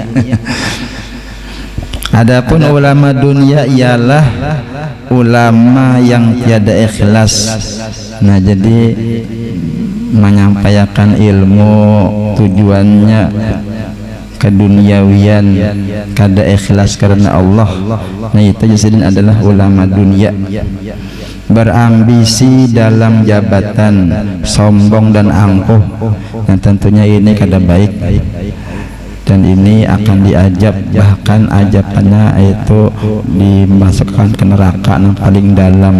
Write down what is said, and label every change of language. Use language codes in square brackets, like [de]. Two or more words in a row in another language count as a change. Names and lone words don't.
[id] Adapun ulama dunia ialah ulama yang tiada ikhlas. Nah, jadi menyampaikan ilmu tujuannya keduniawian, kada ikhlas karena Allah. Nah, itu jadi adalah ulama dunia. Berambisi dalam jabatan, sombong dan angkuh. Dan tentunya ini kada baik. Dan ini akan diajab, bahkan ajabannya itu dimasukkan ke neraka yang paling dalam.